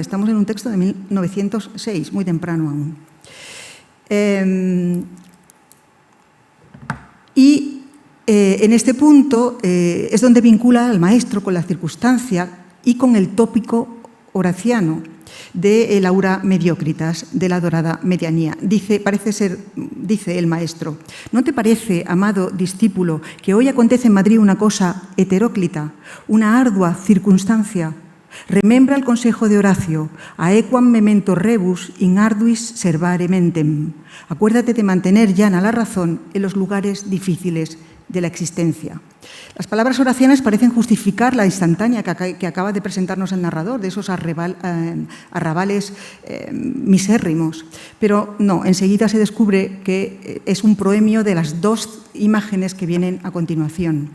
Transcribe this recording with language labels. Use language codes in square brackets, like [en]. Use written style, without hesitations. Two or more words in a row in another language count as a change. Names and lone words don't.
[es] Estamos en un texto de 1906, muy temprano aún. En este punto es donde vincula al maestro con la circunstancia y con el tópico horaciano de el [la] aura mediocritas, [es] de la dorada medianía. Dice el maestro: ¿no te parece, amado discípulo, que hoy acontece en Madrid una cosa heteróclita, una ardua circunstancia? Remembra el consejo de Horacio: [la] aequam memento rebus in arduis servare mentem. [es] Acuérdate de mantener llana la razón en los lugares difíciles de la existencia. Las palabras horacianas parecen justificar la instantánea que acaba de presentarnos el narrador, de esos arrabales misérrimos. Pero no, enseguida se descubre que es un proemio de las dos imágenes que vienen a continuación.